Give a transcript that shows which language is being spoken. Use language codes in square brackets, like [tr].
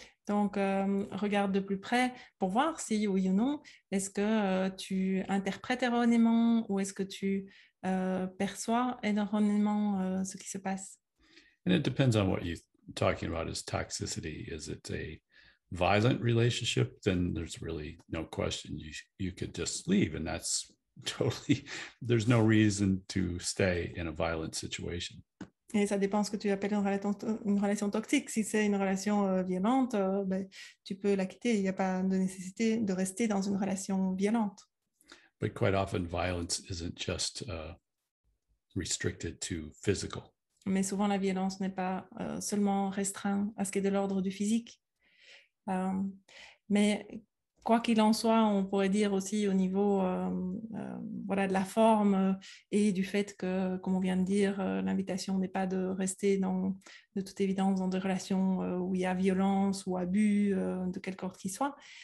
[fr] Donc, regarde de plus près pour voir si, oui ou non, est-ce que tu interprètes erronément ou est-ce que tu perçois erronément ce qui se passe. [en] And it depends on what you're talking about as toxicity. Is it a violent relationship? Then there's really no question. You could just leave, and that's totally, there's no reason to stay in a violent situation. [fr] Et ça dépend ce que tu appelles une relation toxique. Si c'est une relation violente, ben, tu peux la quitter. Il n'y a pas de nécessité de rester dans une relation violente. [en] But quite often, violence isn't just restricted to physical. [fr] Mais souvent, la violence n'est pas seulement restreinte à ce qui est de l'ordre du physique. Mais quoi qu'il en soit, on pourrait dire aussi au niveau voilà, de la forme et du fait que, comme on vient de dire, l'invitation n'est pas de rester de toute évidence dans des relations où il y a violence ou abus de quelque sorte qu'il soit.